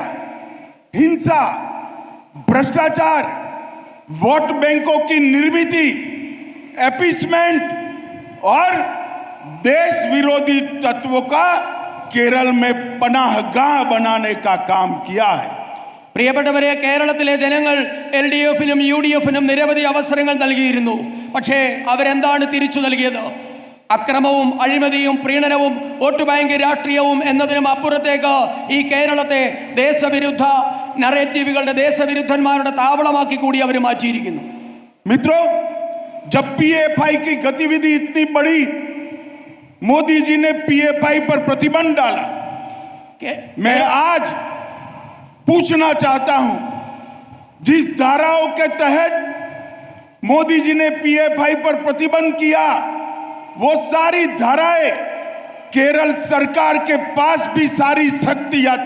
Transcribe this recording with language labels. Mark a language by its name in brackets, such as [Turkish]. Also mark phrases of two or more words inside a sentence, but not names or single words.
[Hindi] हिंसा, भ्रष्टाचार, वोट बैंकों की निर्मिति, एपीसमेंट और देश विरोधी तत्वों का केरल में पनाहगाह बनाने का काम किया है। [Malayalam] പ്രിയപ്പെട്ടവരെ, കേരളത്തിലെ ജനങ്ങൾ LDF-നും UDF-നും നിരവധി അവസരങ്ങൾ നൽകിയിരുന്നു. പക്ഷേ അവരെന്താണ് തിരിച്ചു നൽകിയത്? അക്രമവും അഴിമതിയും പ്രീണനവും വോട്ട് ബാങ്ക് രാഷ്ട്രീയവും എന്നതിനും അപ്പുറത്തേക്ക് ഈ കേരളത്തെ ദേശവിരുദ്ധ നറേറ്റീവുകളുടെ, ദേശവിരുദ്ധന്മാരുടെ താവളമാക്കി കൂടി അവർ മാറ്റിയിരിക്കുന്നു. [Hindi] मित्रों, जब PFI की गतिविधि इतनी बढ़ी, मोदी जी ने PFI पर प्रतिबंध डाला। मैं आज पूछना चाहता हूं, जिस धाराओं के तहत मोदी जी ने PFI पर प्रतिबंध किया, वो सारी धाराएं केरल सरकार के पास भी सारी शक्तियां थी।